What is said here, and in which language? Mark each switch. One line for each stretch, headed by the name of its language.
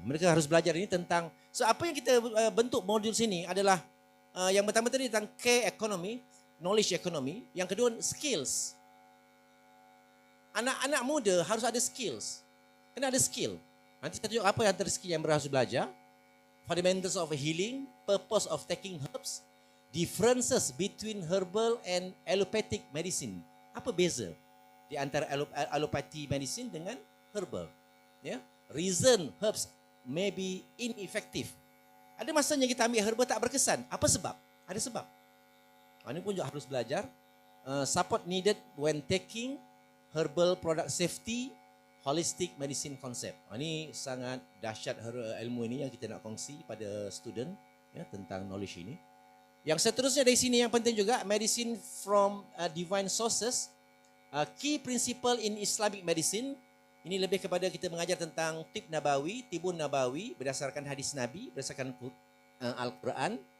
Malay: Mereka harus belajar ini tentang, so apa yang kita bentuk modul sini adalah yang pertama tadi tentang care economy, knowledge economy. Yang kedua skills. Anak-anak muda harus ada skills. Kena ada skill. Nanti kita tunjuk apa yang antara skill yang mereka harus belajar.
English: Fundamentals of healing, purpose of taking herbs, differences between herbal and allopathic medicine.
Malay: Apa beza di antara allopathy medicine dengan herbal?
English: Ya, reason herbs may be ineffective.
Malay: Ada masanya kita ambil herbal tak berkesan. Apa sebab? Ada sebab. Ini pun juga harus belajar.
English: Support needed when taking herbal product safety, holistic medicine concept.
Malay: Ini sangat dahsyat ilmu ini yang kita nak kongsi pada student ya, tentang knowledge ini. Yang seterusnya dari sini yang penting juga,
English: medicine from divine sources. Key principle in Islamic medicine.
Malay: Ini lebih kepada kita mengajar tentang tibun nabawi berdasarkan hadis Nabi, berdasarkan Al-Quran.